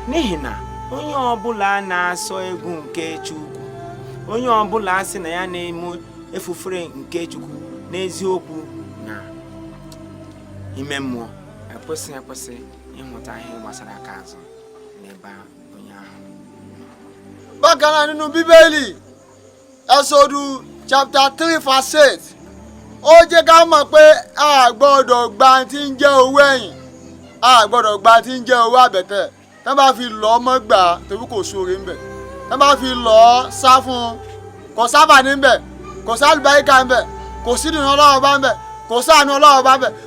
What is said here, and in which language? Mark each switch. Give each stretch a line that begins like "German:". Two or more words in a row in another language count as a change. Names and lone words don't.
Igbo: n'ihi na onye ọbụla na-asọ egwu nke Chukwu, onye ọbụla sị na ya na-eme efufere nke Chukwu n'eziokwu na ime mmụọ ekwesị ịhụta ihe gbasara aka azụ n'ebe onye ahụ.
Yoruba: Bákan náà nínú Bíbélì Ẹ́sọ́dù
English: chapter 3 verse 8
Yoruba: ó jẹ́ ká mọ̀ pé a gbọ́dọ̀ gba tí ń jẹ́ owó ẹ̀yìn, a gbọ́dọ̀ gba tí ń jẹ́ owó àbẹ̀tẹ̀. Tán bá fi lọ́ mọ́ gbà torí kò sóore ńbẹ̀, tán bá fi lọ́ sá fún un kò sábà níbẹ̀, kò sálùbáríkà ńbẹ̀, kò sí ìdùnnú Ọlọ́run bá ńbẹ̀, kò sáànù Ọlọ́run bá ńbẹ̀.